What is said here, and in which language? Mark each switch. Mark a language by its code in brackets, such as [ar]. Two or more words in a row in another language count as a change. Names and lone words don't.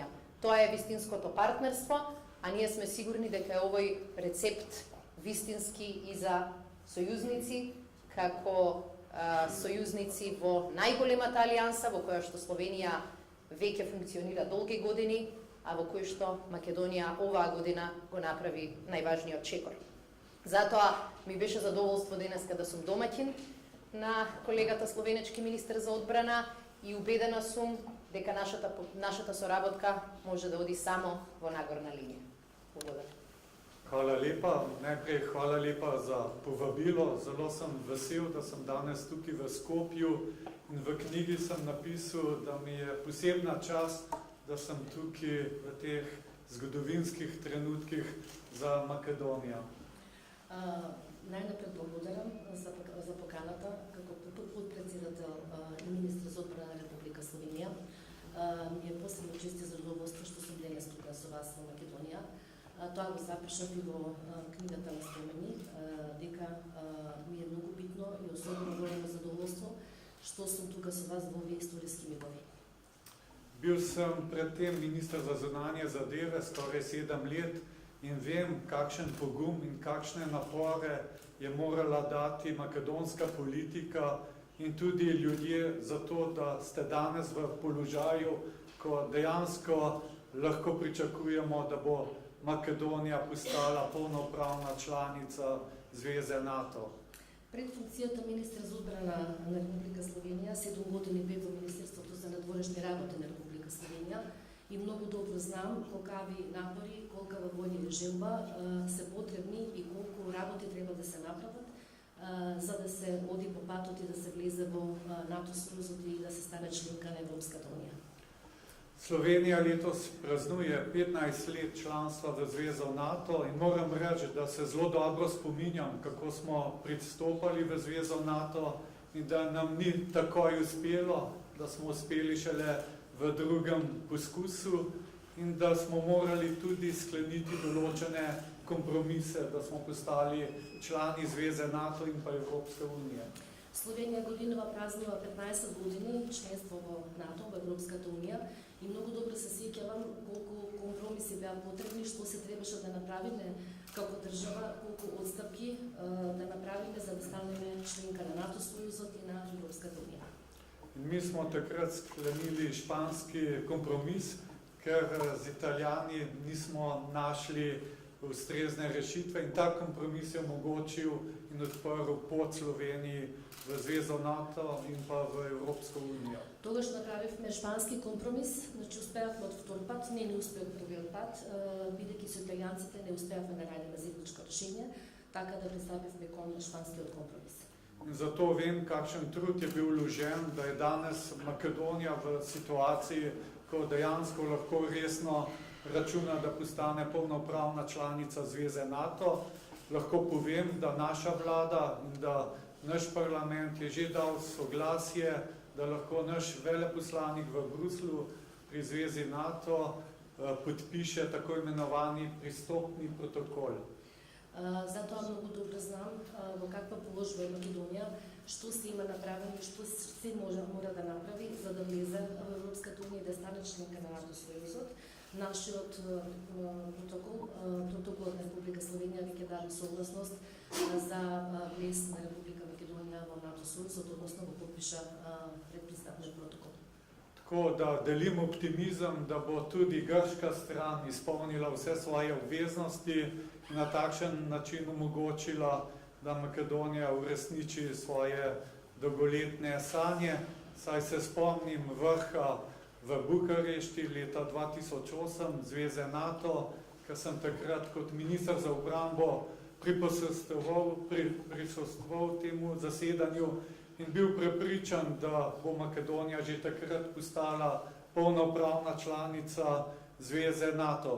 [mk] Тоа е вистинското партнерство, а ние сме сигурни дека е овој рецепт вистински и за сојузници, како сојузници во најголемата алијанса, во која што Словенија веќе функционира долги години, а во кој што Македонија оваа година го направи најважниот чекор. Затоа ми беше задоволство денеска да сум домаќин на колегата словенечки министер за одбрана и убедена сум дека нашата соработка може да оди само во нагорна линија. Благодарам. [sl] Hvala lepa. Najprej hvala lepa za povabilo. Zelo sem vesel, da sem danes tukaj v Skopju in v knjigi sem napisal, da mi je posebna čast, da sem tukaj v teh zgodovinskih trenutkih za Makedonijo. [mk] Најнапред благодарам за поканата како подпредседател и министр за одбрана на Република Словенија. Ми е посебно чест и задоволство што сум денес тука со вас во Македонија. Тоа го запишав и во книгата на спомени, дека ми е многу битно и особено големо задоволство што сум тука со вас во овие историски мигови. [sl] Bil sem predtem minister za zunanje zadeve skoraj 7 let in vem, kakšen pogum in kakšne napore je morala dati makedonska politika in tudi ljudje za to, da ste danes v položaju, ko dejansko lahko pričakujemo, da bo Makedonija postala polnopravna članica Zveze NATO. [mk] Пред функцијата министр за одбрана на Република Словенија, 7 години бев во Министерството за надворешни работи на Република Словенија и многу добро знам колкави напори, колкава војна желба се потребни и колку работи треба да се направат за да се оди по патот и да се влезе во НАТО сојузот и да се стане членка на Европската унија. [sl] Slovenija letos praznuje 15 let članstva v Zvezo NATO in moram reči, da se zelo dobro spominjam, kako smo pristopali v Zvezo NATO in da nam ni takoj uspelo, da smo uspeli šele v drugem poskusu in da smo morali tudi skleniti določene kompromise, da smo postali člani Zveze NATO in pa Evropske unije. [mk] Словенија годинава празнува 15 години членство во НАТО, во Европската унија и многу добро се сеќавам колку компромиси беа потребни, што се требаше да направиме како држава, колку отстапки да направиме за да станеме членка на НАТО сојузот и на Европската унија. [sl] Mi smo takrat sklenili španski kompromis, ker z Italijani nismo našli ustrezne rešitve in ta kompromis je omogočil in odprl pot Sloveniji v Zvezo NATO in pa v Evropsko unijo. [mk] Тогаш направивме шпански компромис, значи успеавме од втор пат, не успеа од првиот пат, бидејќи со италијанците не успеавме да најдеме заедничко решение, така да пристапивме кон шпанскиот компромис. [sl] In zato vem, kakšen trud je bil vložen, da je danes Makedonija v situaciji, ko dejansko lahko resno računa, da postane polnopravna članica Zveze NATO. Lahko povem, da naša vlada in da naš parlament je že dal soglasje, da lahko naš veleposlanik v Bruslju pri Zvezi NATO podpiše tako imenovani pristopni protokol. [mk] Затоа многу добро знам во каква положба е Македонија, што се има направено и што се мора да направи за да влезе во Европската унија и да стане членка на НАТО сојузот. Нашиот протоколот на Република Словенија веќе даде согласност за влез на Република Македонија во НАТО сојузот, односно го подпиша предпристапниот протокол. [sl] Tako da delim optimizem, da bo tudi grška stran izpolnila vse svoje obveznosti in na takšen način omogočila, da Makedonija uresniči svoje dolgoletne sanje. Saj se spomnim vrha v Bukarešti leta 2008 Zveze NATO, ker sem takrat kot minister za obrambo prisostvoval temu zasedanju in bil prepričan, da bo Makedonija že takrat postala polnopravna članica Zveze NATO.